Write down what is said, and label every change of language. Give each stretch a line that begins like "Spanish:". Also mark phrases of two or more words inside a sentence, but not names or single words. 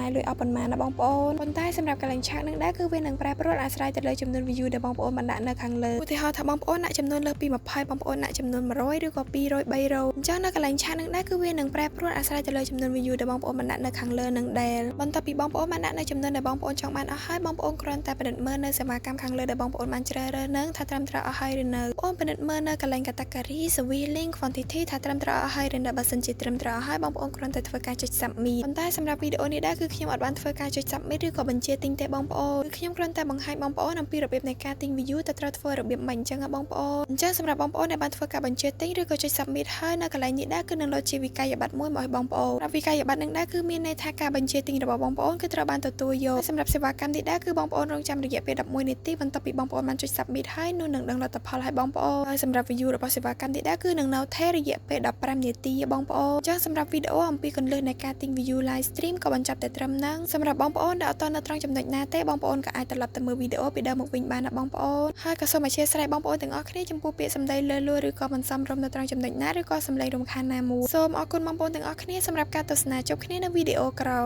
Khmer: យលុយអស់ប៉ុន្មានណាបងប្អូនប៉ុន្តែសម្រាប់កន្លែងឆាតនឹងដែរគឺវានឹងប្រែប្រួលអាស្រ័យទៅលើចំនួន view ដែលបងប្អូនបានដាក់នៅខាងលើឧទាហរណ៍ថាបងប្អូនដាក់ចំនួនលើសពី20បងប្អូនដាក់ចំនួន100ឬក៏200 300អញ្ចឹងនៅកន្លែងឆាតនឹងដែរគឺវានឹងប្រែប្រួលអាស្រ័យទៅលើចំនួន view ដែលបងប្អូនបានដាក់នៅខាងលើនឹងដែរបន្ទាប់ពីបងប្អូនបានដាក់នៅចំនួនដែលបងប្អូនចង់ បានអស់ហើយបងប្អូនគ្រាន់តែពិនិត្យមើលនៅសេវាកម្មខាងលើដែលបងប្អូនបានជ្រើសរើសនឹងថាត្រឹមត្រូវអស់ហើយឬនៅបងប្អូនពិនិត្យមើលនៅកន្លែង
English: category service link quantity
Khmer: ថាត្រឹមត្រូវអស់ហើយឬនៅបើសិនជាត្រឹមត្រូវអស់ហើយបងប្អូនគ្រាន់តែធ្វើការចុច submit ប៉ុន្តែសម្រាប់វីដេអូនេះដែរគឺ ខ្ញុំអត់បានធ្វើការចុច submit ឬក៏បញ្ជាទិញទេបងប្អូនគឺខ្ញុំគ្រាន់តែបង្ហាញបងប្អូនអំពីរបៀបនៃការទិញ view ទៅត្រូវធ្វើរបៀបម៉េចអញ្ចឹងបងប្អូនអញ្ចឹងសម្រាប់បងប្អូនដែលបានធ្វើការបញ្ជាទិញឬក៏ចុច submit ហើយនៅកន្លែង នេះដែរគឺនឹងលោតជាវិក័យប័ត្រមួយមកឲ្យបងប្អូនសម្រាប់វិក័យប័ត្រនឹងដែរគឺមានន័យថាការបញ្ជាទិញរបស់បងប្អូនគឺត្រូវបានទទួលយកសម្រាប់សេវាកម្មនេះដែរគឺបង ប្អូនរងចាំរយៈពេល11នាទីបន្ទាប់ពីបងប្អូនបានចុច submit ហើយនោះនឹងដឹងលទ្ធផលឲ្យបងប្អូនហើយសម្រាប់ view របស់សេវាកម្មនេះដែរគឺនឹងនៅថេររយៈពេល15នាទីបងប្អូនអញ្ចឹងសម្រាប់វីដេអូអំពីគន្លឹះនៃការទិញ
English: view live stream
Khmer: ក៏បញ្ចប់តែត្រឹមហ្នឹងសម្រាប់បងប្អូនដែលអត់ទាន់នៅត្រង់ចំណុចណាទេបងប្អូនក៏អាចត្រឡប់ទៅមើលវីដេអូពីដើមមកវិញបានណាបងប្អូនហើយក៏សូមអធិស្ឋានបងប្អូនទាំងអស់គ្នាចំពោះពាក្យសម្ដីលើសលួសឬក៏មិនសមរម្យនៅត្រង់ចំណុចណាឬក៏សម្លេងរំខានណាមួយសូមអរគុណបងប្អូនទាំងអស់គ្នាសម្រាប់ការទស្សនាជួបគ្នានៅវីដេអូក្រោយ